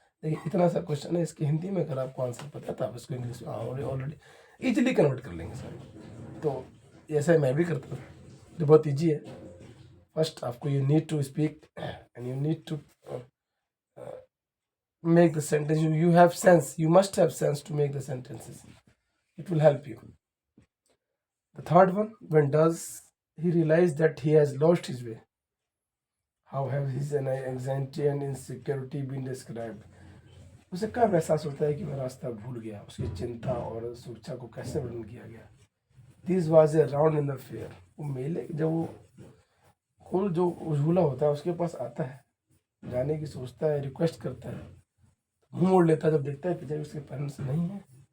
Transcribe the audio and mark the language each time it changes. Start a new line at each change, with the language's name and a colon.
Hindi: देखिए इतना सा क्वेश्चन है, इसकी हिंदी में अगर आपको आंसर पता है तो आप इसको इंग्लिश में ऑलरेडी ईजिली कन्वर्ट कर लेंगे सर। तो ऐसा मैं भी करता हूँ, जो बहुत ईजी है। फर्स्ट आपको
English: You need to speak and you need to make the sentence. You have sense, you must have sense to make the sentences. It will help you. The third one, when does he realize that he has lost his way? How have his anxiety and insecurity been described?
Hindi: उसे कब एहसास होता है कि मैं रास्ता भूल गया। उसकी चिंता और सुरक्षा को कैसे वर्णन किया गया।
English: This was a round in the fair.
Hindi: वो मेले जब वो कुल जो झूला होता है उसके पास आता है, जाने की सोचता है, रिक्वेस्ट करता है, मुंह मोड़ लेता है जब देखता है पीछे उसके पेरेंट्स नहीं है।